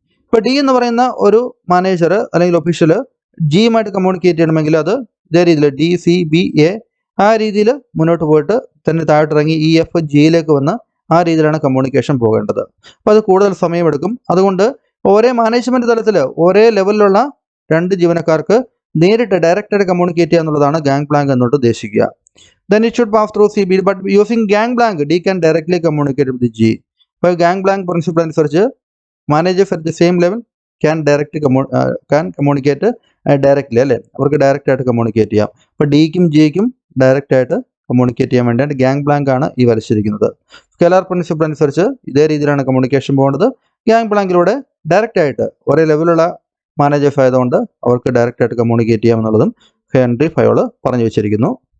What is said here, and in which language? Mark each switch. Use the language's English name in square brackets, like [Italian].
[Malayalam] ഇപ്പോൾ ഡി എന്ന് പറയുന്ന ഒരു മാനേജർ അല്ലെങ്കിൽ ഒഫീഷ്യൽ ജിയുമായിട്ട് കമ്മ്യൂണിക്കേറ്റ് ചെയ്യണമെങ്കിൽ അത് ഇതേ രീതിയിൽ ഡി സി ബി എ ആ രീതിയിൽ മുന്നോട്ട് പോയിട്ട് തന്നെ താഴോട്ടിറങ്ങി ഇ എഫ് ജിയിലേക്ക് വന്ന് ആ രീതിയിലാണ് കമ്മ്യൂണിക്കേഷൻ പോകേണ്ടത്. അപ്പോൾ അത് കൂടുതൽ സമയമെടുക്കും. അതുകൊണ്ട് ഒരേ മാനേജ്മെൻറ്റ് തലത്തിൽ ഒരേ ലെവലിലുള്ള രണ്ട് ജീവനക്കാർക്ക് നേരിട്ട് ഡയറക്റ്റായിട്ട് കമ്മ്യൂണിക്കേറ്റ് ചെയ്യുക എന്നുള്ളതാണ് gang plank എന്നോട്ട് ഉദ്ദേശിക്കുക. [English] Then it should pass through CB, but using gang blank, D can directly communicate with the G. [Malayalam] അപ്പോൾ [English] gang blank principle [Malayalam] അനുസരിച്ച് [English] managers at the same level can communicate directly, [Malayalam] അല്ലേ? അവർക്ക് direct ആയിട്ട് communicate ചെയ്യാം. അപ്പോൾ ഡിക്കും ജിക്കും direct ആയിട്ട് communicate ചെയ്യാൻ വേണ്ടിയിട്ട് ഗാങ് ബ്ലാങ്ക് ആണ് ഈ വരച്ചിരിക്കുന്നത്. സ്കെലാർ പ്രിൻസിപ്പിൾ അനുസരിച്ച് ഇതേ രീതിയിലാണ് കമ്മ്യൂണിക്കേഷൻ പോകുന്നത്. ഗാങ് ബ്ലാങ്കിലൂടെ ഡയറക്റ്റ് ആയിട്ട് ഒരേ ലെവലുള്ള മാനേജേഴ്സ് ആയതുകൊണ്ട് അവർക്ക് ഡയറക്റ്റ് ആയിട്ട് കമ്മ്യൂണിക്കേറ്റ് ചെയ്യാമെന്നുള്ളതും ഹെൻറി ഫയോൾ പറഞ്ഞു വെച്ചിരിക്കുന്നു.